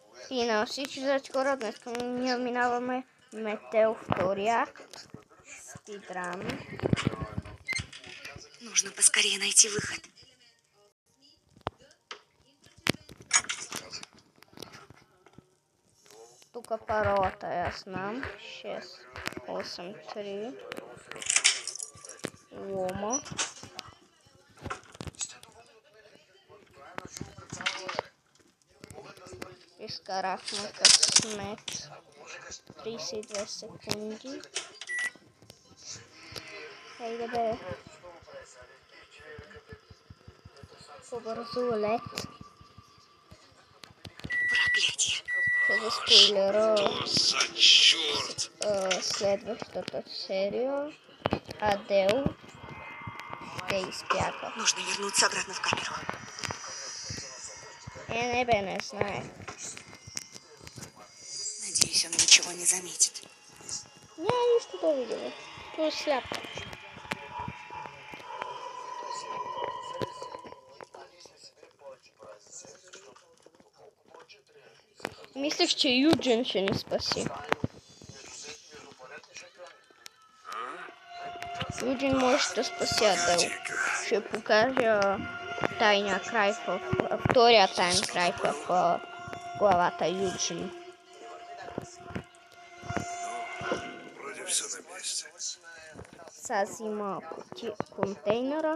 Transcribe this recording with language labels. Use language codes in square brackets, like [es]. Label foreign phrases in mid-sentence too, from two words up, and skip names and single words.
[bg] И на всички скоро днес ние минаваме Метео втори акт. Спидран. [ru] Нужно поскорее найти выход. [bg] Тук паролата я знам. 683. Лома. Изкарахме късмет. 32 секунди. Хайде бе. Побързо лед. [ru] Проклятие. [bg] Ще ви спойлера [ru] Что за черт? [bg] следващата серия. Адел ще изпяка. [ru] Нужно вернуться обратно в камеру. [bg] Не бе, не знае. [ru] Надеюсь, он ничего не заметит. [bg] Няма нищо да видим. Той е сляп. Мислех, че Юджин ще ни спаси. Юджин може да спаси Адел. Ще покажа тайния край втория тайн край в главата Юджин. [ru] Вроде все на месте. [bg] Сега взима контейнера.